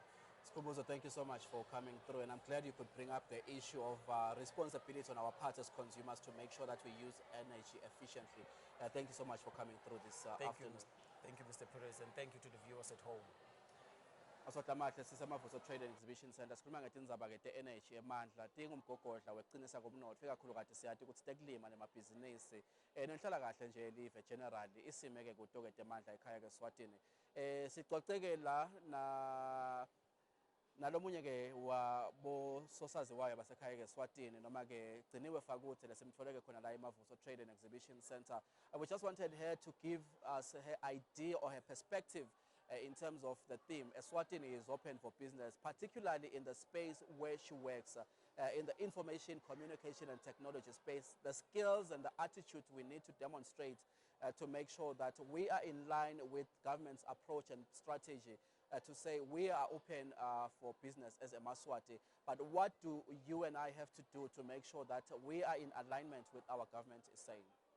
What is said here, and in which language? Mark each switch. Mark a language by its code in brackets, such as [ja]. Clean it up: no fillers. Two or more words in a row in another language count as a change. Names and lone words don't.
[en] Skumbuzo, thank you so much for coming through, and I'm glad you could bring up the issue of responsibility on our part as consumers to make sure that we use energy efficiently. Thank you so much for coming through this afternoon. Thank you, Mr. Perez, and thank you to the viewers at home. [ss] Asotamahle sisemavuso Trade and Exhibition Center sikhuluma ngetindzaba ke te-energy emandla tingumgogodla wekucinisa komnotfo ikakhulukazi siyati ukuthi tekulima nemabhizinisi nenhlalakahle nje elive generally isime ke kuto ke temandla ekhaya ke Eswatini. Sicoceke la nalomunye ke wabososaziwayo basekhaya ke Eswatini noma ke Gciniwe Fakuthe lesimtfoleke khona la eMavuso Trade and Exhibition Center. [en] We just wanted her to give us her idea or her perspective in terms of the theme. Eswatini is open for business, particularly in the space where she works, in the information, communication and technology space. The skills and the attitude we need to demonstrate to make sure that we are in line with government's approach and strategy to say we are open for business as a Eswatini, but what do you and I have to do to make sure that we are in alignment with our government is saying?